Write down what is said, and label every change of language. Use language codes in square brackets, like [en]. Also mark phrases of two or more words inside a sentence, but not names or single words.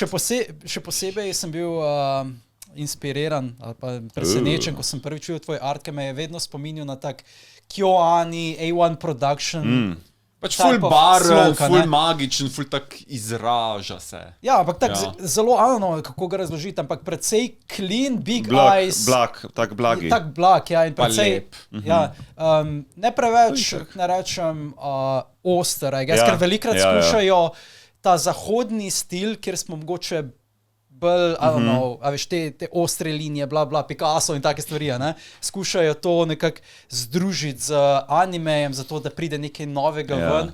[sl] Še posebej sem bil inspiriran ali pa presenečen, ko sem prvič videl tvoj art, ki me je vedno spominjal na tak Kyoani, A1 Production. Pač ful baren, ful magičen, ful tak izraža se. Ja, ampak zelo, kako ga razložiti, ampak precej [en] clean, big eyes. [sl] Tak blagi. Tak blag, ja, in precej, ne preveč, ne rečem, oster, ker velikrat skušajo ta zahodni stil, kjer smo mogoče bolj, a veš, te ostre linije, bla, bla, Picasso in take stvari, ne, skušajo to nekako združiti z animejem, zato da pride nekaj novega ven.